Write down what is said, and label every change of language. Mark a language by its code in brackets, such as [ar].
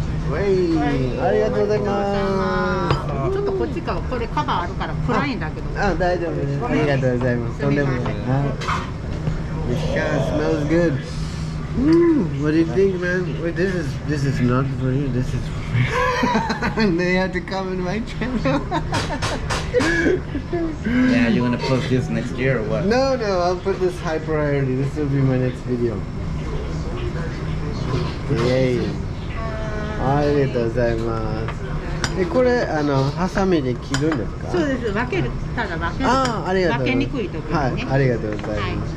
[ja] Wait, ありがとうございます。ちょっとこっちか、これカバーあるから暗いんだけど。あ、大丈夫です。ありがとうございます。とんでもない。 [en] This kind of smells good. What do you think, man? Wait, this is not for you. This is for they have to come in my channel. Yeah, you're gonna post this next year or what? No, I'll put this high priority. This will be my next video. Yay. [ja] ありがとうございます。これハサミで切るんですか？そうです。分ける、ただ分ける。ありがとうございます。分けにくい時にね。はい、ありがとうございます。